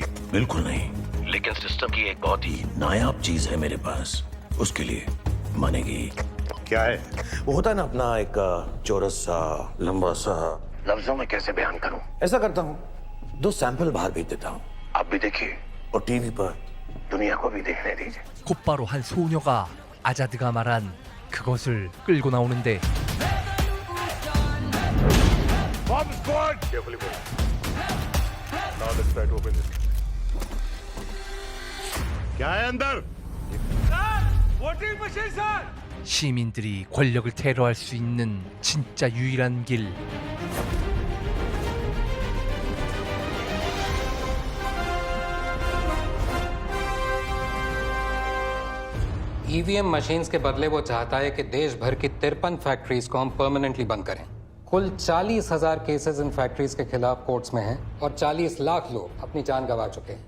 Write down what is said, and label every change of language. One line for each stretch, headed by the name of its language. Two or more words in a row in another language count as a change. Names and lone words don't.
Hindi: बिल्कुल नहीं, लेकिन सिस्टम की एक बहुत ही नायाब चीज है मेरे पास, उसके लिए मानेगी। क्या है? वो होता है ना अपना एक चौरस सा, लंबा सा, लफ्जों में कैसे बयान करूं? ऐसा करता हूं, 2 सैंपल बाहर भेज देता हूं, आप भी देखिए और टीवी पर दुनिया को भी देखने दीजिए।
Korean: 곧바로 한 소녀가 아자드가 말한 그것을 끌고 나오는데
English: Bomb squad! Carefully go. Now let's try to open this.
Hindi: क्या है अंदर? वोटिंग मशीन सर।
Korean: 시민들이 권력을 테러할 수 있는 진짜 유일한 길.
English: EVM machines
Hindi: के बदले वो चाहता है कि देश भर की 53 फैक्ट्रीज को हम परमानेंटली बंद करें। कुल 40,000 केसेस इन फैक्ट्रीज के खिलाफ कोर्ट्स में हैं और 40 लाख लोग अपनी जान गंवा चुके हैं।